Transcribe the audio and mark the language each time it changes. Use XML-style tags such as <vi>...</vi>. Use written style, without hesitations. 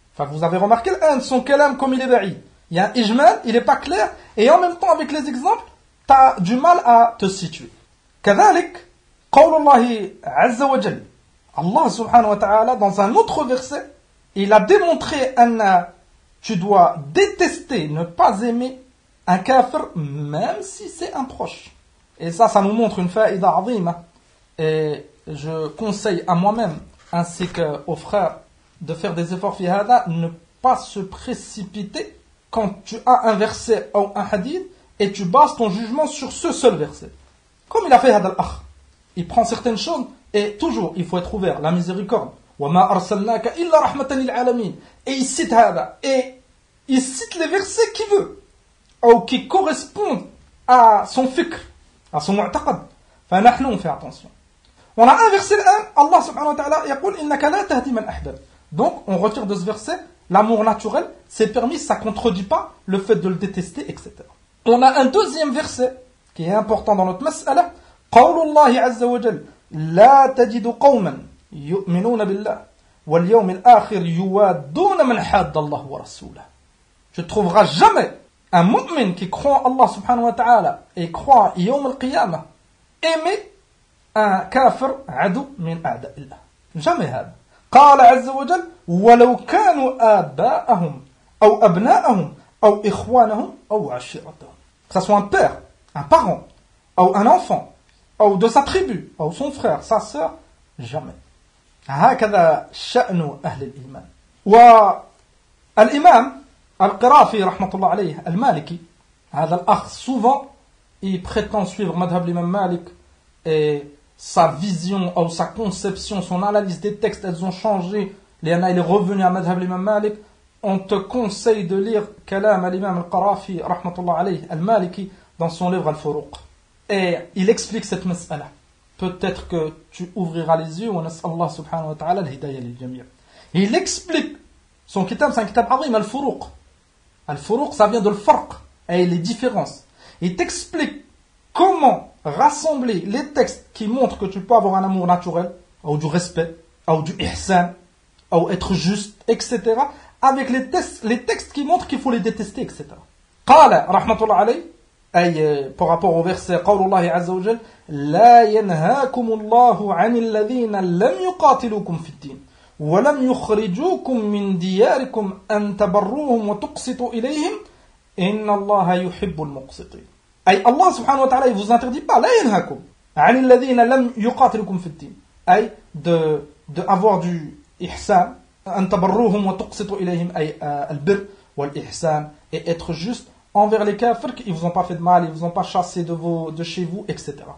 <fr>Enfin, vous avez remarqué son kalam comme il est ba'i, il y a un ijmal, il n'est pas clair, et en même temps avec les exemples t'as du mal à te situer.</fr> <ar>Kadhalik قول الله عز وجل.</ar> <fr>Allah subhanahu wa ta'ala dans un autre verset, il a démontré anna tu dois détester, ne pas aimer un kafir même si c'est un proche. Et ça nous montre une</fr> <ar>faïda azima.</ar> <fr>Et je conseille à moi-même ainsi qu'aux frères de faire des efforts</fr> <ar>fi hada,</ar> <fr>ne pas se précipiter quand tu as un verset ou un hadith et tu bases ton jugement sur ce seul verset. Comme il a fait</fr> <ar>hada al-akh.</ar> <fr>Il prend certaines choses et toujours il faut être ouvert, la miséricorde.</fr> <ar>وَمَا أَرْسَلْنَاكَ إِلَّا رَحْمَةً لِلْعَالَمِينَ.</ar> <fr>Et il cite هذا. Et il cite les versets qu'il veut ou qui correspondent à son fikr, à son mu'taqad. فَنَحْنُ, on fait attention. On a un verset là,</fr> <ar>Allah subhanahu wa ta'ala يقول إِنَّكَ لَا تَهْدِي مَنْ أَحْبَبْ.</ar> <fr>Donc on retire de ce verset, l'amour naturel, c'est permis, ça ne contredit pas le fait de le détester, etc. On a un deuxième verset qui est important dans notre mas'ala.</fr> <ar>قول الله عز وجل لا تجد قوما يؤمنون بالله واليوم الآخر يوادون من حاد الله ورسوله.</ar> <fr>Tu ne trouveras jamais un mu'min qui croit Allah subhanahu wa ta'ala et croit</fr> <ar>يوم القيامة</ar> <fr>aimer un kafir</fr> <ar>عدو من أعداء الله.</ar> <fr>Jamais هذا.</fr> <ar>قال عز وجل ولو كانوا آباءهم أو أبناءهم أو إخوانهم أو عشيرتهم.</ar> <fr>Que ça soit un père, un parent, ou un enfant, ou de sa tribu, ou son frère, sa sœur, jamais.</fr> <ar>هكذا شأن أهل الإيمان. والإمام القرافي رحمة الله عليه المالكي هذا الأخ</ar> <fr>souvent il prétend suivre madhhab l'imam Malik et sa vision ou sa conception, son analyse des textes, elles ont changé. Il est revenu à madhhab l'imam Malik. On te conseille de lire Kalam al-Imam al-Qarafi rahmatullah alayhi al-Maliki dans son livre Al-Furuq. Et il explique cette mas'ala. Peut-être que tu ouvriras les yeux. On a Allah subhanahu wa ta'ala</fr> <ar>al-Hidayah lil-Jamia.</ar> <fr>Il explique son kitab, c'est un</fr> <ar>kitab azim</ar> <fr>Al-Furuq. Al-Furuq, ça vient de l'Farq et les différences. Il t'explique comment rassembler les textes qui montrent que tu peux avoir un amour naturel, ou du respect, ou du ihsan, ou être juste, etc. avec les textes qui montrent qu'il faut les détester, etc.</fr> <ar>قال رحمة الله عليه أي</ar> <fr>par rapport au verset</fr> <ar>قول الله عز وجل لا ينهاكم الله عن الذين لم يقاتلوكم في الدين ولم يخرجوكم من دياركم أن تبروهم وتقسطوا إليهم إن الله يحب المقسطين. أي الله سبحانه وتعالى</ar> <fr>il vous interdit pas,</fr> <ar>لا ينهاكم عن الذين لم يقاتلوكم في الدين,</ar> <fr>أي de avoir du ihsan,</fr> <ar>antabarruhum wa tuqsitu ilayhim, ay albir wal ihsan,</ar> <fr>et être juste envers les kafirs qui ne vous ont pas fait de mal, ils ne vous ont pas chassé de chez vous, etc.</fr>